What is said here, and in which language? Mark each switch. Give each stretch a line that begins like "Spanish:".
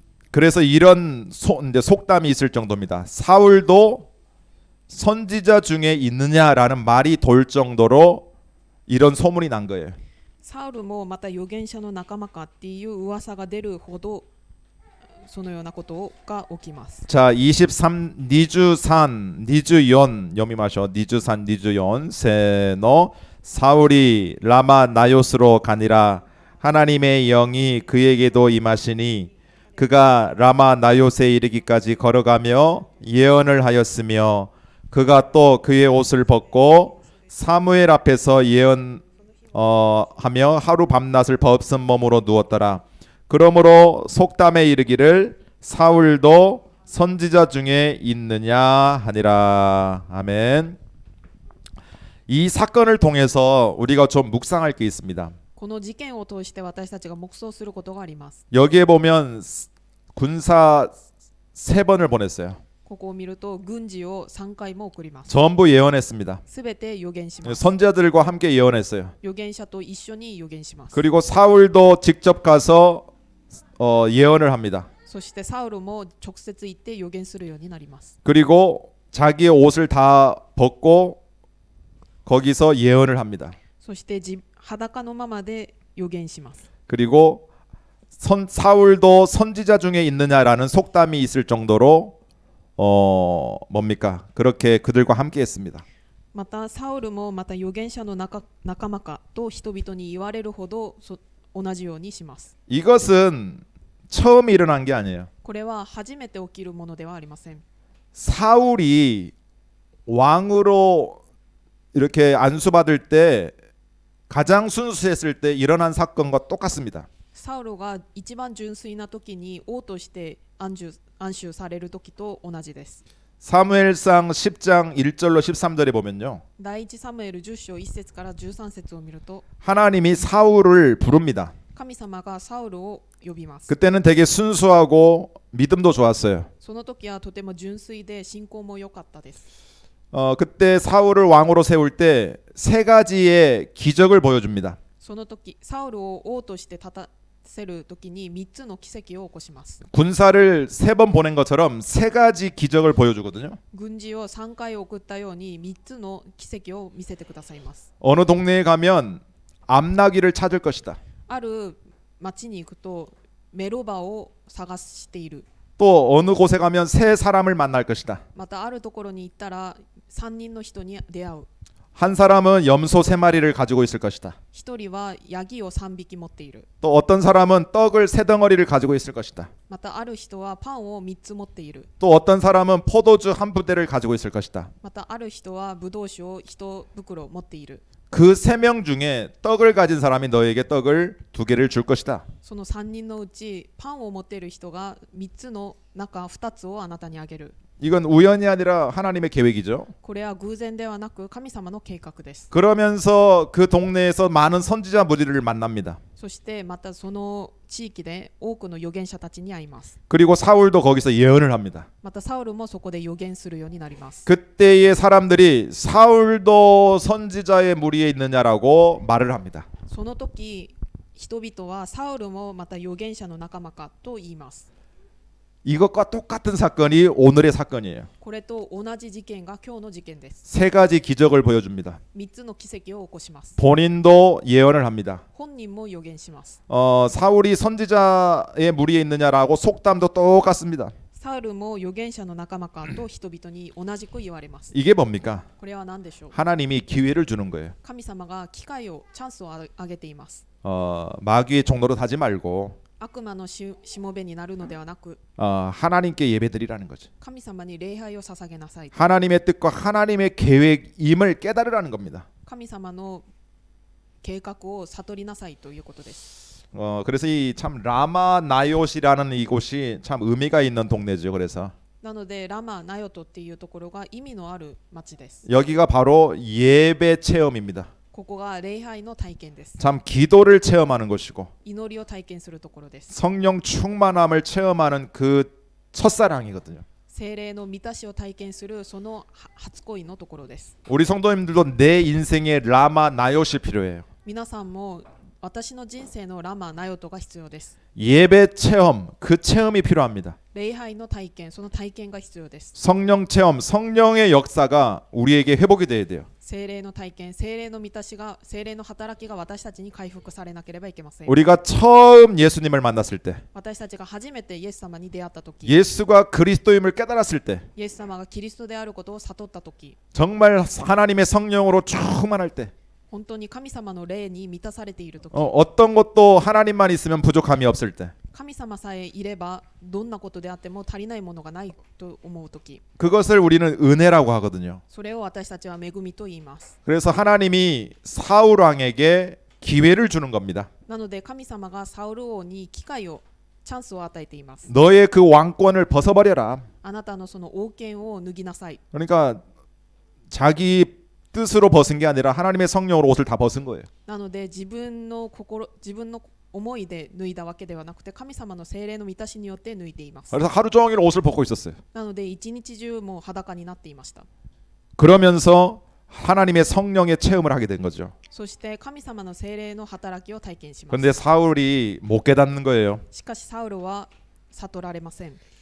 Korean: 그래서 이런 이제 속담이 있을 정도입니다. 사울도 선지자 중에 있느냐라는 말이 돌 정도로 이런 소문이 난 거예요.
Japanese: サウルもまた預言者の仲間かっていう噂が出るほどそのようなことが起きます。
Korean: 자, 23
Japanese: 니주산 니주연 여미마셔 니주산 니주연 세노
Korean: 사울이 라마 나요스로 가니라 하나님의 영이 그에게도 임하시니 그가 라마 나요스에 이르기까지 걸어가며 예언을 하였으며 그가 또 그의 옷을 벗고 사무엘 앞에서 예언 하며 하루 밤낮을 벗은 몸으로 누웠더라. 그러므로 속담에 이르기를 사울도 선지자 중에 있느냐 하니라. 아멘. 이 사건을 통해서 우리가 좀 묵상할 게 있습니다.
Japanese: この事件を通して私たちが黙想することがあります。
Korean: 여기에 보면 군사 3번을 보냈어요.
Japanese: ここを見ると軍事を3回も送ります。
Korean: 전부 예언했습니다.
Japanese: すべて預言します。
Korean: 선지자들과 함께 예언했어요.
Japanese: 預言者と一緒に預言します。
Korean: 그리고 사울도 직접 가서 예언을 합니다.
Japanese: そしてサウルも直接行って預言するようになります。
Korean: 그리고 자기의 옷을 다 벗고 거기서 예언을 합니다.
Japanese: そして裸のままで預言します。
Korean: 그리고 사울도 선지자 중에 있느냐라는 속담이 있을 정도로 뭡니까? 그렇게 그들과 함께 했습니다.
Japanese: またサウルもまた預言者の仲間かと人々に言われるほど同じようにします。
Korean: 이것은 처음 일어난 게 아니에요.
Japanese: これは初めて起きるものではありません。
Korean: 사울이 왕으로 이렇게 안수받을 때 가장 순수했을 때 일어난 사건과 똑같습니다.
Japanese: サウルが一番純粋な時に王として安守される時と同じです。
Korean: 사무엘상 10장 1절로 13절에 보면요.
Japanese: 第一サムエル10章1節から13節を見ると
Korean: 하나님이 사울을 부릅니다.
Japanese: 神様がサウルを呼びます。
Korean: 그때는 되게 순수하고 믿음도 좋았어요.
Japanese: その時はとても純粋で信仰も良かったです。
Korean: 그때 사울을 왕으로 세울 때 3가지의 기적을 보여줍니다.
Japanese: その時サウルを王として立たせる時に3つの奇跡を起こします。
Korean: 군사를 3번 보낸 것처럼 3가지 기적을 보여주거든요.
Japanese: 軍事を3回送ったように3つの奇跡を見せてくださいます。
Korean: 어느 동네에 가면 암나귀를 찾을 것이다.
Japanese: ある町に行くとメロバを探している。
Korean: 또 어느 곳에 가면 새 사람을 만날 것이다.
Japanese: またあるところに行ったら 3人の人に出会う。
Korean: 한 사람은 염소 3마리를 가지고 있을 것이다.
Japanese: 1人はヤギを3匹持っている。
Korean: 또 어떤 사람은 떡을 3덩어리를 가지고 있을 것이다.
Japanese: またある人はパンを3つ持っている。
Korean: 또 어떤 사람은 포도주 1부대를 가지고 있을 것이다.
Japanese: またある人はブドウ酒を1袋持っている。
Korean: 그 3명 중에 떡을 가진 사람이 너에게 떡을 2개를 줄 것이다.
Japanese: その3人のうちパンを持っている人が3つの中2つをあなたにあげる。
Korean: 이건 우연이 아니라 하나님의 계획이죠.
Japanese: これは偶然ではなく神様の計画です。
Korean: 그러면서 그 동네에서 많은 선지자 무리를 만납니다.
Japanese: そしてまたその地域で多くの預言者たちに会います。
Korean: 그리고 사울도 거기서 예언을 합니다.
Japanese: またサウルもそこで預言するようになります。
Korean: 그때의 사람들이 사울도 선지자의 무리에 있느냐라고 말을 합니다.
Japanese: その時人々はサウルもまた預言者の仲間かと言います。
Korean: 이것과 똑같은 사건이 오늘의 사건이에요.
Japanese: これと同じ事件が今日の事件です。
Korean: 세 가지 기적을 보여줍니다.
Japanese: 3つの奇跡を起こします。
Korean: 본인도 예언을 합니다.
Japanese: 本人も預言します。
Korean: 사울이 선지자의 무리에 있느냐라고 속담도 똑같습니다.
Japanese: サウルも預言者の仲間かと人々に同じく言われます。
Korean: 이게 뭡니까?
Japanese: これは何でしょう。
Korean: 하나님이 기회를 주는 거예요.
Japanese: 神様が機会をチャンスをあげています。
Korean: 마귀의 종로로 하지 말고
Japanese: 悪魔のしもべになるのではなく
Korean: 하나님께 예배드리라는 거죠.
Japanese: 神様に礼拝を捧げなさい。
Korean: 하나님의 뜻과 하나님의 계획임을 깨달으라는 겁니다.
Japanese: 神様の計画を悟りなさいということです。
Korean: 그래서 이 참 라마 나요시라는 이곳이 참 의미가 있는 동네죠. 그래서
Japanese: なのでラマナヨトっていうところが意味のある町です。
Korean: 여기가 바로 예배 체험입니다.
Japanese: ここが礼拝の体験です。
Korean: 참 기도를 체험하는 곳이고
Japanese: 祈りを体験するところです。
Korean: 성령 충만함을 체험하는 그 첫사랑이거든요.
Japanese: 聖霊の満たしを体験するその初恋のところです。
Korean: 우리 성도님들도 내 인생에 라마 나요시 필요해요.
Japanese: 皆さんも私の人生のラマナヨトが必要です。
Korean: 예배 체험, 그 체험이 필요합니다.
Japanese: 礼拝の体験、その体験が必要です。
Korean: 성령 체험, 성령의 역사가 우리에게 회복이 돼야 돼요.
Japanese: 聖霊の体験、聖霊の満たしが、聖霊の働きが私たちに回復されなければいけません。
Korean: 우리가 처음 예수님을 만났을 때,
Japanese: 私たちが初めてイエス様に出会ったとき、
Korean: 예수가 그리스도임을 깨달았을 때,
Japanese: イエス様がキリストであることを悟ったとき、
Korean: 정말 하나님의 성령으로 충만할 때,
Japanese: 本当に神様の霊に満たされているとき、
Korean: 어떤 것도 하나님만 있으면 부족함이 없을 때,
Japanese: 神様さえいればどんなことであっても足りないものがないと思うとき、
Korean: 그것을 우리는 은혜라고 하거든요.
Japanese: それを私たちは恵みと言います。
Korean: 그래서 하나님이 사울 왕에게 기회를 주는 겁니다.
Japanese: なので神様がサウル王に機会を、チャンスを与えています。
Korean: 너의 그 왕권을 벗어버려라.
Japanese: あなたのその王権を脱ぎなさい。
Korean: 그러니까 자기 뜻으로 벗은 게 아니라 하나님의 성령으로 옷을 다 벗은 거예요.
Japanese: なので自分の思いで脱いだわけではなくて神様の聖霊の満たしによって脱いでいます。
Korean: 그래서 하루 종일 옷을 벗고 있었어요.
Japanese: なので一日中もう裸になっていました。
Korean: 그러면서 하나님의 성령의 체험을 하게 된 거죠.
Japanese: そして神様の聖霊の働きを体験します。
Korean: 그런데 사울이 못 깨닫는 거예요.
Japanese: しかしサウルは悟られません。